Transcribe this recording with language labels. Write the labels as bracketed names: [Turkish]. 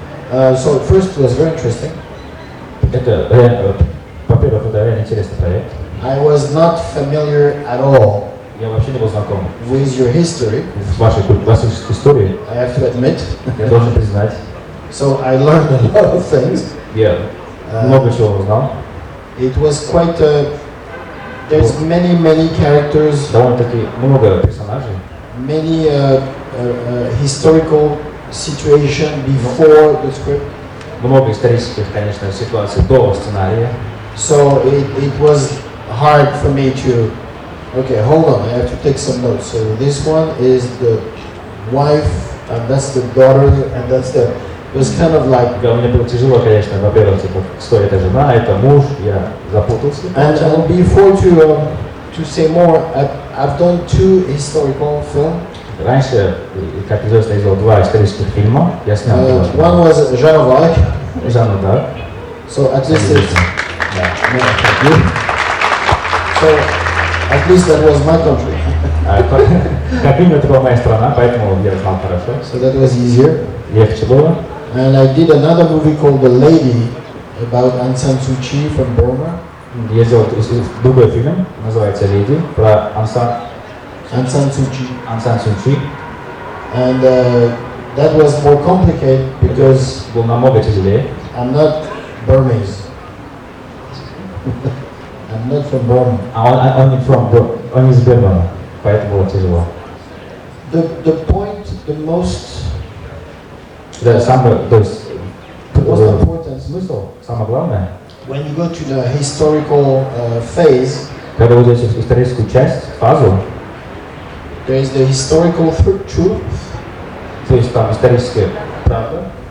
[English] So first it was very interesting. [Russian] Это реально, во-первых, это реально интересный проект. [English] I was not familiar at all [Russian] Я вообще не был знаком [English] with your history, [Russian] с вашей классической историей. [English] I have to admit. [Russian] Я должен признать. [English] So I learned a lot of things. [Russian] Я много чего узнал. [English] It was quite there's many characters, [Russian] Довольно-таки много персонажей. [English] many historical situation before the script. [Russian] Много исторических, конечно, ситуаций до сценария. [English] So it was hard for me to, okay, hold on, I have to take some notes. So this one is the wife, and that's the daughter, and that's the, it was kind of like... [Russian] Да, мне было тяжело, конечно, во-первых, типа, кто это жена, это муж, я запутался. [English] And before to say more, I've done 2 historical films. [Russian] Раньше, как известно, я сделал 2 исторических фильма. Я снял [English] one was Jamii. [Russian] Жанну, да. [English] So at least it's... [Russian] Да. [English] No, thank you. So at least that was my country. [Russian] Как именно это была моя страна, поэтому я знал хорошо. [English] So that was easier. [Russian] Легче было. [English] And I did another movie called The Lady about Aung San Suu Kyi from Burma. [Russian] Я сделал другой фильм, называется «Леди», про Aung San Suu Kyi. [English] And that was more complicated because [Russian] Был намного тяжелее. [English] I'm not Burmese. I'm not from Burma. [Russian] Он из Берлина, поэтому было тяжело. [English] The point, the most [Russian] Да, самое, то есть, [English] important [Russian] смысл, самое главное, [English] when you go to the historical phase, [Russian] когда вы идете в историческую часть, фазу, [English] there is the historical truth. [Russian] то есть там историческая правда,